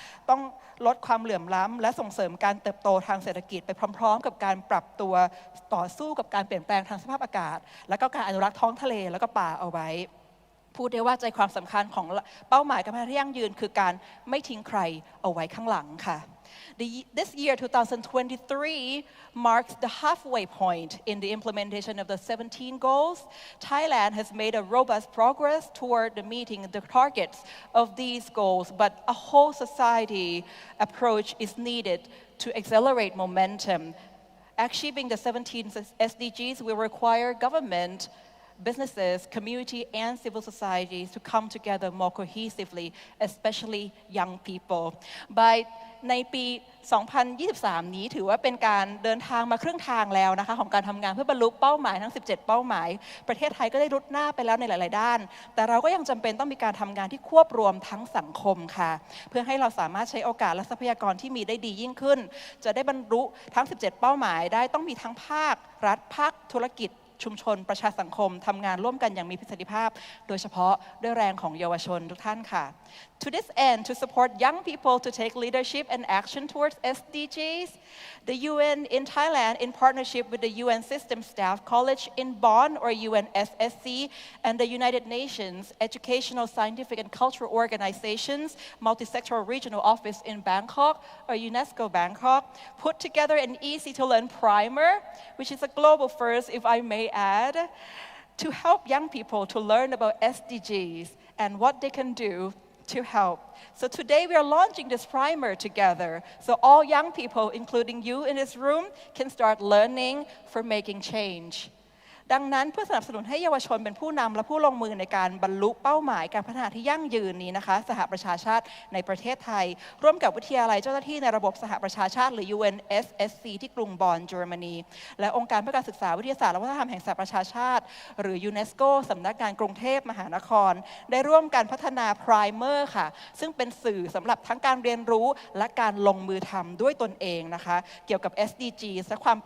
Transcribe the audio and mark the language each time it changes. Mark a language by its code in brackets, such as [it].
[th] ต้องลดความเหลื่อมล้ำและส่งเสริมการเติบโตทางเศรษฐกิจไปพร้อมๆกับการปรับตัวต่อสู้กับการเปลี่ยนแปลงทางสภาพอากาศและก็การอนุรักษ์ท้องทะเลแล้วก็ป่าเอาไว้พูดได้ว่าใจความสำคัญของเป้าหมายการพัฒนาที่ยั่งยืนคือการไม่ทิ้งใครเอาไว้ข้างหลังค่ะ [en] This year, 2023, marks the halfway point in the implementation of the 17 goals. Thailand has made a robust progress toward meeting the targets of these goals, but a whole society approach is needed to accelerate momentum. Achieving the 17 SDGs will require government, businesses, community, and civil societies to come together more cohesively, especially young people. [th] By ในปี 2023 นี้ถือว่าเป็นการเดินทางมาครึ่งทางแล้วนะคะของการทำงานเพื่อบรรลุเป้าหมายทั้ง 17 เป้าหมายประเทศไทยก็ได้รุดหน้าไปแล้วในหลาย ๆ ด้านแต่เราก็ยังจำเป็นต้องมีการทำงานที่ควบรวมทั้งสังคมค่ะเพื่อให้เราสามารถใช้โอกาสและทรัพยากรที่มีได้ดียิ่งขึ้น จะได้บรรลุทั้ง 17 เป้าหมายได้ต้องมีทั้งภาครัฐภาคธุรกิจชุมชนประชาสังคมทำงานร่วมกันอย่างมีประสิทธิภาพโดยเฉพาะด้วยแรงของเยาวชนทุกท่านค่ะ [en] To this end, to support young people to take leadership and action towards SDGs, the UN in Thailand, in partnership with the UN System Staff College in Bonn or UNSSC, and the United Nations Educational, Scientific and Cultural Organizations Multisectoral Regional Office in Bangkok or UNESCO Bangkok, put together an easy-to-learn primer, which is a global first, if I may add, to help young people to learn about SDGs and what they can do to help. So today we are launching this primer together. So all young people, including you in this room, can start learning for making change. [th] ดังนั้นเพื่อสนับสนุนให้เยาวชนเป็นผู้นำและผู้ลงมือในการบรรลุเป้าหมายการพัฒนาที่ยั่งยืนนี้นะคะสหประชาชาติในประเทศไทยร่วมกับวิทยาลัยเจ้าหน้าที่ในระบบสหประชาชาติหรือ UNSSC ที่กรุงบอนเยอรมนีและองค์การเพื่อการศึกษาวิทยาศาสตร์และวัฒนธรรมแห่งสหประชาชาติหรือ UNESCO สำนักงานกรุงเทพมหานครได้ร่วมกันพัฒนา Primer ค่ะซึ่งเป็นสื่อสำหรับทั้งการเรียนรู้และการลงมือทำด้วยตนเองนะคะเกี่ยวกับ SDG ซึ่ง